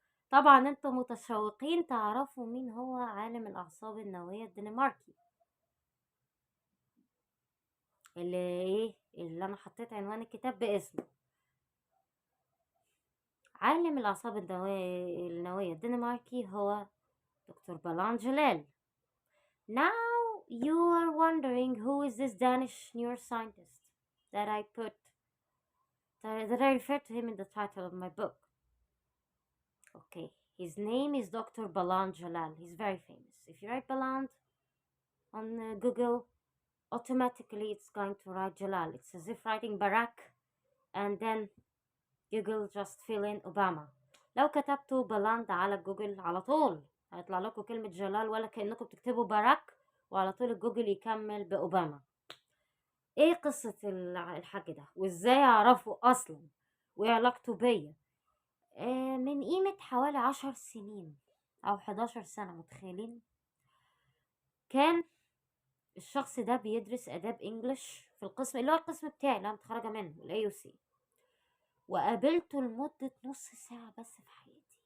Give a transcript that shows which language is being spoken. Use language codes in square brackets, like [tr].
[ar] طبعا انتم متشوقين تعرفوا مين هو عالم الأعصاب النووية الدنماركي اللي أنا حطيت عنوان الكتاب باسمه. عالم الأعصاب النووية الدنماركي هو دكتور بلان جلال. [en] Now you are wondering who is this Danish neuroscientist that I referred to him in the title of my book. Okay, his name is Dr. Balan Jalal. He's very famous. If you write Balan on Google, automatically it's going to write Jalal. It's as if writing Barack and then Google just fill in Obama. [ar] لو كتبتوا بلاند على جوجل على طول هيطلع لكم كلمة جلال، ولا كأنكم بتكتبوا باراك وعلى طول الجوجل يكمل بأوباما. ايه قصة الحاج ده وازاي اعرفه اصلا وايه علاقته بيا؟ من قيمة حوالي 10 سنين او 11 سنة، متخيلين؟ كان الشخص ده بيدرس آداب إنجليش في القسم اللي هو القسم بتاعي اللي أنا متخرجة منه الAUC، وقابلته لمدة نص ساعة بس في حياتي.